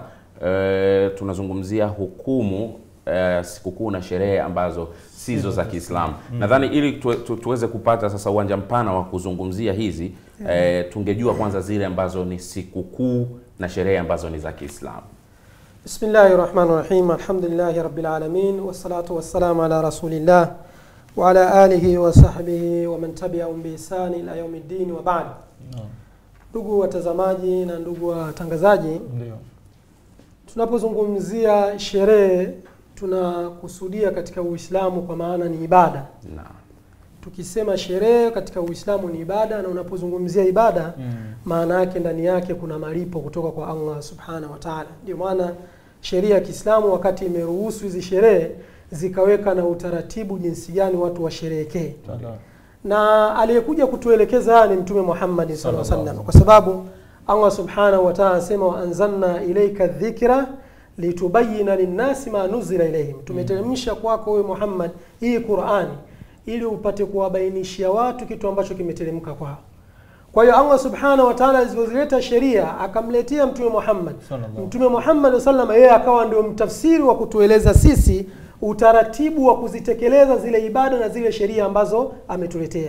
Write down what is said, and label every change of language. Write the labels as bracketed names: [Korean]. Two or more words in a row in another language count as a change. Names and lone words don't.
[Swahili] Tunazungumzia hukumu sikukuu na sherehe ambazo sizo za Kiislamu. Nadhani ili tuweze kupata sasa uwanja mpana wa kuzungumzia hizi, tungejua kwanza zile ambazo ni sikukuu na sherehe ambazo ni za Kiislamu. [Arabic] بسم الله الرحمن الرحيم الحمد لله رب العالمين والصلاة والسلام على رسول الله وعلى آله وصحبه ومن تبعهم بإحسان إلى يوم الدين وبعد. [Swahili] Ndugu watazamaji na ndugu watangazaji, tunapozungumzia sherehe tunakusudia katika Uislamu kwa maana ni ibada. Tukisema sherehe katika Uislamu ni ibada, na unapozungumzia ibada maana yake ndani yake kuna malipo kutoka kwa Allah [Arabic] سبحانه وتعالى. [Swahili] Ndio maana sheria ya Kiislamu wakati imeruhusu hizi sherehe zikaweka na utaratibu jinsi gani watu washerehekee. Na aliyekuja kutuelekeza ni Mtume Muhammad [Arabic] صلى الله عليه وسلم, [Swahili] kwa sababu Allah [Arabic] سبحانه وتعالى [Swahili] anasema [Arabic] وأنزلنا إليك الذكر لتبين للناس ما نزل إليهم. [Swahili] Tumeteremsha kwako wewe Muhammad hii Qur'ani ili upate kuwabainishia watu kitu ambacho kimeteremka kwao. Kwa hiyo Allah [Arabic] سبحانه وتعالى [Swahili] alizozileta sheria akamletea Mtume Muhammad. Mtume Muhammad sallallahu yeye akawa ndio mtafsiri wa kutueleza sisi utaratibu wa kuzitekeleza zile ibada na zile sheria ambazo ametuletea.